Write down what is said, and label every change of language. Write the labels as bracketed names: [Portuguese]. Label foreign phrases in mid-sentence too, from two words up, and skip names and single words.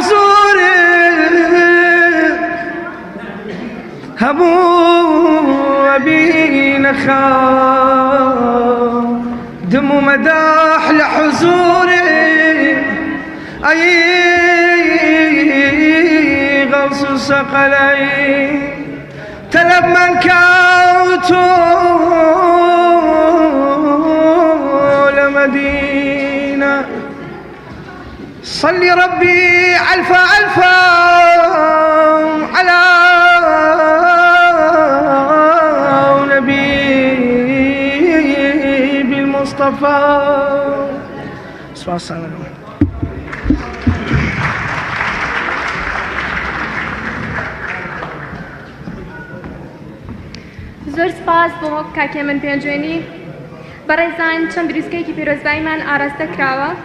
[Central Kurdish] حوزورت، هەموو ئەبینە خادم و مەداح لە حوزورت، ئەی غەوس و سەقەلەی تەلەب من کەوتۆ لە مەدینە. [Arabic] صلي ربي ألف ألف على نبي بالمصطفى. [Central Kurdish] زۆر سپاس بۆ کاکێ من پێنجێنی. بەڕێزان چەند بریسکەیەکی پیرۆزبایمان ئاراستە کراوە.